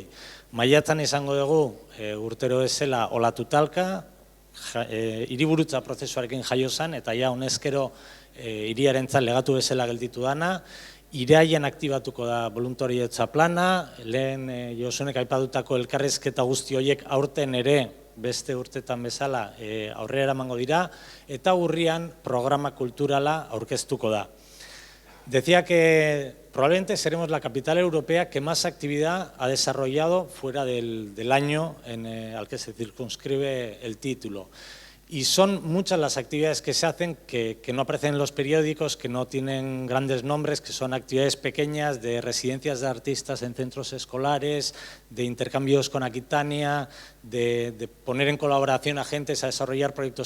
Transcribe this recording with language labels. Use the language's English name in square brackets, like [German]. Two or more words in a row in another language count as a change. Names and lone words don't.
[Basque] Maiatzan izango dugu urtero ezela olatu talka, hiriburutza prozesuarekin jaio zen, eta ja honezkero hiriarentzat legatu bezala gelditu dana, iraian aktibatuko da voluntarietza plana, lehen Josunek aipatutako elkarrizketa guzti horiek aurten ere beste urtetan bezala aurrera eramango dira, eta urrian programa kulturala aurkeztuko da. [Spanish] Decía que probablemente seremos la capital europea que más actividad ha desarrollado fuera del año al que se circunscribe el título. Y son muchas las actividades que se hacen que no aparecen en los periódicos, que no tienen grandes nombres, que son actividades pequeñas de residencias de artistas en centros escolares, de intercambios con Aquitania, de poner en colaboración a agentes a desarrollar proyectos.